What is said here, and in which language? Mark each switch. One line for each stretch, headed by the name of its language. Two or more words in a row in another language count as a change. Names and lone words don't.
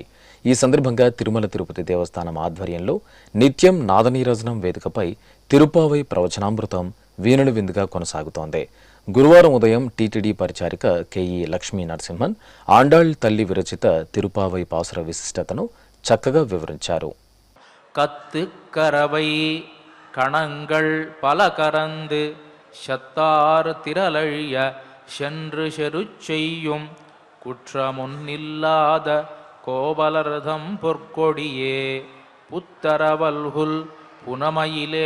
Telugu: ఈ సందర్భంగా తిరుమల తిరుపతి దేవస్థానం ఆధ్వర్యంలో నిత్యం నాదనీరాజనం వేదికపై తిరుపావై ప్రవచనామృతం వీణుల విందుగా కొనసాగుతోంది. గురువారం ఉదయం టీటీడీ పరిచారిక కెఈ లక్ష్మీ నరసింహన్ ఆండాళ్ తల్లి విరచిత తిరుపావై పాసుర విశిష్టతను చక్కగా వివరించారు.
Tamil: கத்து கரவை கணங்கள் பல கரந்து சத்தார் திரளழிய சென்று செருச்செய்யும் குற்றமுன்னில்லாத கோபலர்தம் பொற்கொடியே புத்தரவல்குல் புனமையிலே